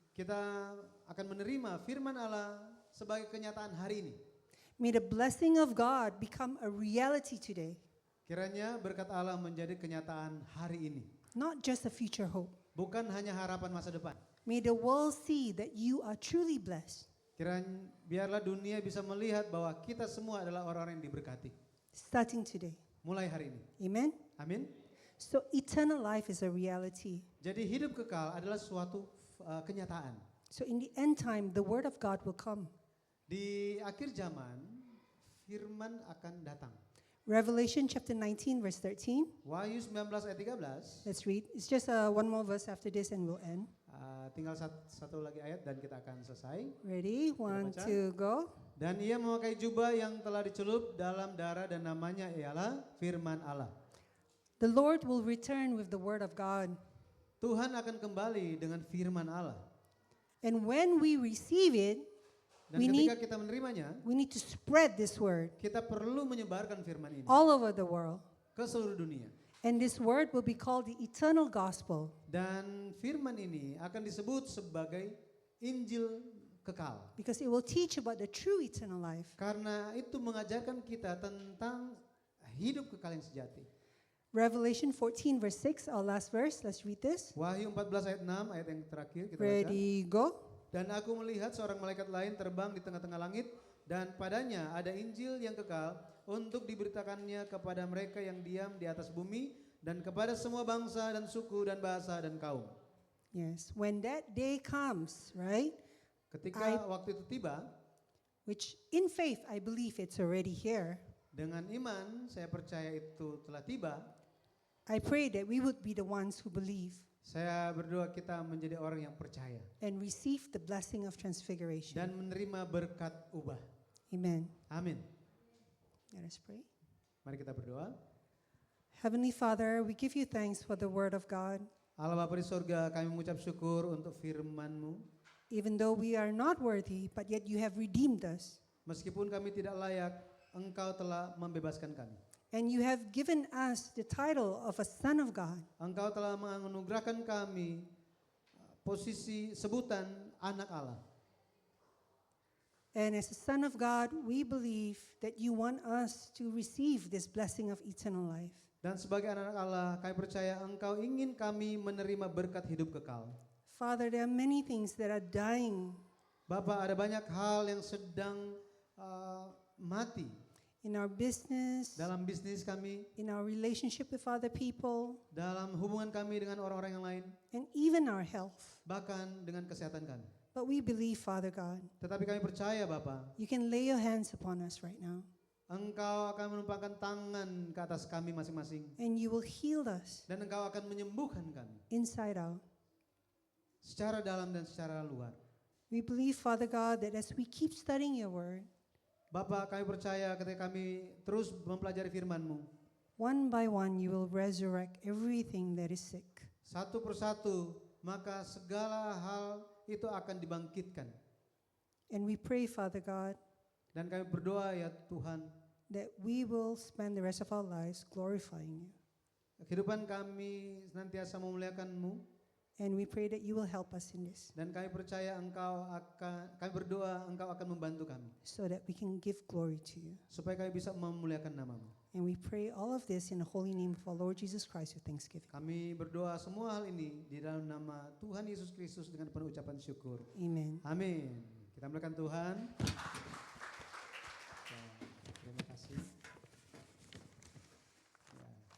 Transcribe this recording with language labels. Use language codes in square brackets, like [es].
[id] kita akan menerima firman Allah sebagai kenyataan hari ini. [en] May the blessing of God become a reality today, [id] Kiranya berkat Allah menjadi kenyataan hari ini, [en] not just a future hope. [id] bukan hanya harapan masa depan. [en] May the world see that you are truly blessed, [id] Biarlah dunia bisa melihat bahwa kita semua adalah orang-orang yang diberkati [en] starting today. [id] mulai hari ini. [en] Amen? [id] Amin. [en] So eternal life is a reality. [id] Jadi hidup kekal adalah suatu kenyataan. [en] So in the end time, the word of God will come. [id] Di akhir zaman firman akan datang. [en] Revelation chapter 19 verse 13. [id] Wahyu 19 ayat 13. [en] Let's read. It's just one more verse after this and we'll end. [id] Tinggal satu lagi ayat dan kita akan selesai. [en] Ready? 1, [id] baca. [en] 2, go. [id] Dan ia memakai jubah yang telah dicelup dalam darah dan namanya ialah firman Allah. [en] The Lord will return with the word of God. [id] Tuhan akan kembali dengan firman Allah. [en] And when we receive it, [id] Dan [en] We [id] ketika kita menerimanya, [en] we need to spread this word [id] kita perlu menyebarkan firman ini [en] all over the world. [id] ke seluruh dunia. [en] And this word will be called the eternal gospel. [id] Dan firman ini akan disebut sebagai Injil kekal. [en] Because it will teach about the true eternal life. [id] Karena itu mengajarkan kita tentang hidup kekal yang sejati. [en] Revelation 14 verse 6, our last verse. Let's read this. [id] Wahyu 14 ayat 6, ayat yang terakhir kita baca. [en] Ready, go. [id] Dan aku melihat seorang malaikat lain terbang di tengah-tengah langit dan padanya ada Injil yang kekal untuk diberitakannya kepada mereka yang diam di atas bumi dan kepada semua bangsa dan suku dan bahasa dan kaum. [en] Yes, when that day comes, right? [id] Ketika waktu itu tiba, [en] Which in faith I believe it's already here. [id] dengan iman saya percaya itu telah tiba. [en] I pray that we would be the ones who believe [id] Saya berdoa kita menjadi orang yang percaya [en] and receive the blessing of transfiguration. [id] dan menerima berkat ubah. [en] Amen. [id] Amin. [en] Let us pray. [id] Mari kita berdoa. [en] Heavenly Father, we give you thanks for the word of God. [id] Allah Bapa di surga, kami mengucap syukur untuk firman-Mu. [en] Even though we are not worthy, but yet you have redeemed us. [id] Meskipun kami tidak layak, Engkau telah membebaskan kami. [en] And you have given us the title of a son of God. [id] Engkau telah menganugerahkan kami posisi sebutan anak Allah. [en] And as a son of God, we believe that you want us to receive this blessing of eternal life. [id] Dan sebagai anak Allah, kami percaya Engkau ingin kami menerima berkat hidup kekal. [en] Father, there are many things that are dying [id] Bapak, ada banyak hal yang sedang mati [en] in our business, [id] dalam bisnis kami, [en] in our relationship with other people, [id] dalam hubungan kami dengan orang-orang yang lain, [en] and even our health. [id] bahkan dengan kesehatan kami. [en] But we believe, Father God, [id] Tetapi kami percaya Bapak, [en] you can lay your hands upon us right now, [id] Engkau akan menumpangkan tangan ke atas kami masing-masing. [en] and you will heal us [id] Dan Engkau akan menyembuhkan kami [en] inside out. [id] secara dalam dan secara luar. [en] We believe, Father God, that as we keep studying your word, [id] Bapak, kami percaya ketika kami terus mempelajari firman-Mu, [en] one by one you will resurrect everything that is sick. [id] satu persatu, maka segala hal itu akan dibangkitkan. [en] And we pray, Father God, [id] Dan kami berdoa ya Tuhan, [en] that we will spend the rest of our lives glorifying you. [id] kehidupan kami senantiasa memuliakan-Mu, [en] And we pray that you will help us in this, [id] dan kami percaya kami berdoa Engkau akan membantu kami, [en] so that we can give glory to you. [id] supaya kami bisa memuliakan nama-Mu. [en] And we pray all of this in the holy name of our Lord Jesus Christ with thanksgiving. [id] Kami berdoa semua hal ini di dalam nama Tuhan Yesus Kristus dengan penuh ucapan syukur. [en] Amen. [id] Amin. Kita muliakan Tuhan. Ya, terima kasih. Ya.